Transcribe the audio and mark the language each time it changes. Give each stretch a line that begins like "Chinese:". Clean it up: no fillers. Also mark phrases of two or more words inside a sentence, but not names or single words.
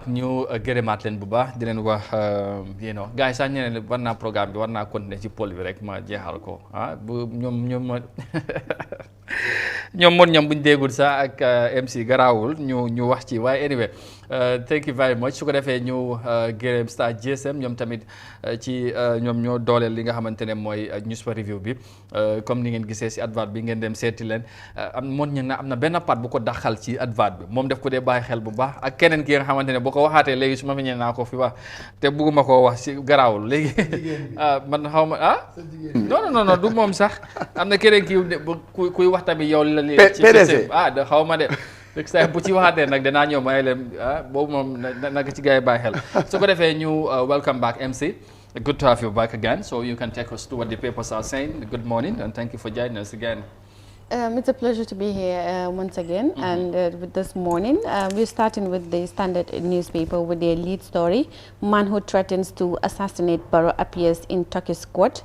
Wolof: Ñu gërëmaat leen bu baax di leen wax gars yi sax ñu ne war naa programme bi war naa continuer ci pôle bi rek ma jeexal ko bu ñoom buñ déggul sax ak MC garaawul ñu wax ci waaye
English: anyway thank you very much
Wolof: su ko defee ñu gërëm Star GSM ñoom tamit ci ñoom ñoo dooleel li nga xamante ne mooy
English: newspaper review
Wolof: bi comme ni ngeen gisee si advert bi ngeen dem seeti leen am na benn part bu ko daxal ci advert bi moom def ko dee bàyyi xel bu baax ak keneen ki nga xamante ne boo ko waxaatee léegi su ma fi ñëwee naa ko fi wax te bugguma koo wax si garaawul léegi man xaw ma non du moom sax am na keneen ki kuy wax tamit yow la ci da xaw ma de saa bu ci waxaatee nag danaa ñëw may leen boobu moom nag ci gars yi bàyyi xel su ko defee ñu
English: welcome back
Wolof: MC.
English: Good to have you back again, so you can take us to what the papers are saying. Good morning and thank you for joining us again. It's a pleasure to be here once again, and with this morning we're starting with the Standard newspaper with their lead story: man who threatens to assassinate Barrow appears in Turkish court.